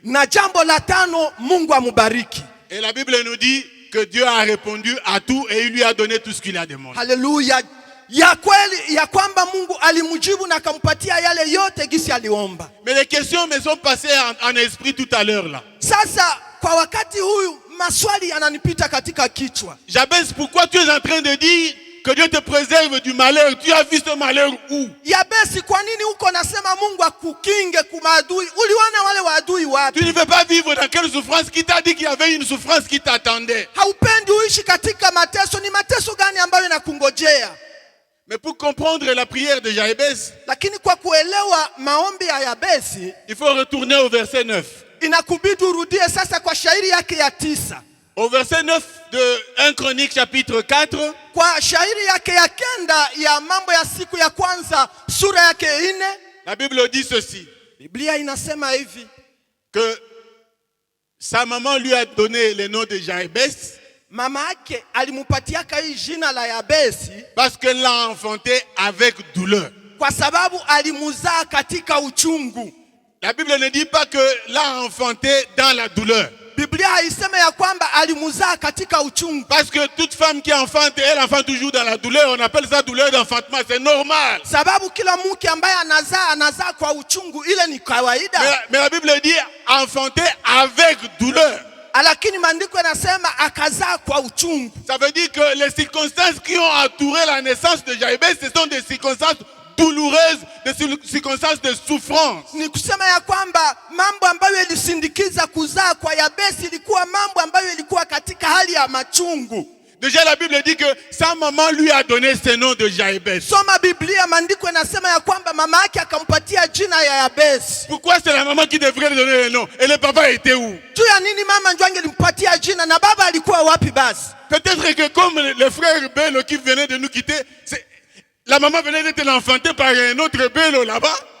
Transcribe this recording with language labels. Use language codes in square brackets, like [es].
[sw] Na jambo la tano, Mungu amubariki. [fr] Et la Bible nous dit que Dieu a répondu à tout et il lui a donné tout ce qu'il a demandé. [sw] Haleluya. Ya kweli ya kwamba Mungu alimujibu na akampatia yale yote gisi aliomba. [fr] Mais les questions me sont passées en esprit tout à l'heure là. [sw] Sasa kwa wakati huyu maswali yananipita katika kichwa. [fr] Jabez, pourquoi tu es en train de dire que Dieu te préserve du malheur? Tu as vu ce malheur où? [sw] Yabesi, kwa nini uko nasema Mungu akukinge kumaadui? Uliona wale waadui wapi? [fr] Tu ne veux pas vivre dans quelle souffrance? Qui t'a dit qu'il y avait une souffrance qui t'attendait? [sw] Haupendi uishi katika mateso. Ni mateso gani ambayo inakungojea? [fr] Mais pour comprendre la prière de Jaébès, [sw] Lakini kwa kuelewa maombi ya Yabesi, [fr] il faut retourner au verset 9. [sw] inakubidi urudie sasa kwa shairi yake ya 9. [fr] Au verset 9 de 1 Chronique chapitre 4, [sw] Kwa shairi yake ya kenda ya mambo ya siku ya kwanza sura yake 4, [fr] la Bible dit ceci, [sw] Biblia inasema hivi, [fr] que sa maman lui a donné le nom de Jabès [sw] mama yake alimupatiaka hii jina la Yabesi [fr] parce qu'elle l'a enfanté avec douleur. [sw] kwa sababu alimuzaa katika uchungu. [fr] La Bible ne dit pas que l'a enfanté dans la douleur. [sw] Biblia haisema ya kwamba alimuzaa katika uchungu. [fr] Parce que toute femme qui enfante, elle enfante toujours dans la douleur. On appelle ça douleur d'enfantement. C'est normal. [sw] Sababu kila mke ambaye anazaa kwa uchungu, ile ni kawaida. [fr] Mais la Bible dit enfanter avec douleur. [sw] Lakini maandiko yanasema akazaa kwa uchungu. [fr] Ça veut dire que les circonstances qui ont entouré la naissance de Jabès, ce sont des circonstances douloureuses, des circonstances de souffrance. [sw] Ni kusema ya kwamba mambo ambayo yalisindikiza kuzaa kwa Yabesi ilikuwa mambo ambayo ilikuwa katika hali ya machungu. [fr] Déjà la Bible dit que sa maman lui a donné ce nom de Jabès. [sw] Soma Biblia, maandiko yanasema ya kwamba mama yake akampatia jina ya Yabesi. [fr] Pourquoi c'est la maman qui devrait lui donner le nom? Et le papa était où? [sw] Tu ya nini mama ndio angelimpatia jina na baba alikuwa wapi basi? [fr] Peut-être que comme le frère Bello qui venait de nous quitter, la maman venait d'être enfantée par un autre Bello là-bas.